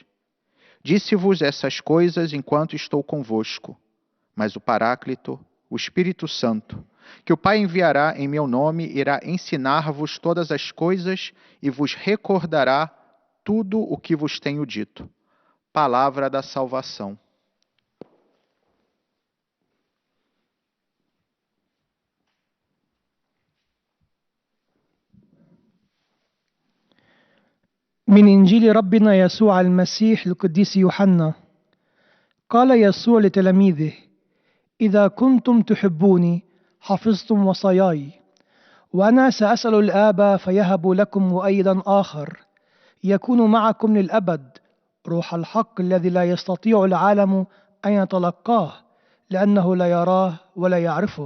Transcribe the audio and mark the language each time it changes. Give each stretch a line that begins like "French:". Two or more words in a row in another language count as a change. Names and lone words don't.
Portuguese: Disse-vos essas coisas enquanto estou convosco, mas o Paráclito, o Espírito Santo, que o Pai enviará em meu nome, irá ensinar-vos todas as coisas e vos recordará tudo o que vos tenho dito. Palavra da salvação.
Arabic: من إنجيل ربنا يسوع المسيح القديس يوحنا. قال يسوع لتلاميذه: إذا كنتم تحبوني حفظتم وصاياي، وأنا سأسأل الآب فيهب لكم مؤيدا آخر يكون معكم للأبد، روح الحق الذي لا يستطيع العالم أن يتلقاه لأنه لا يراه ولا يعرفه.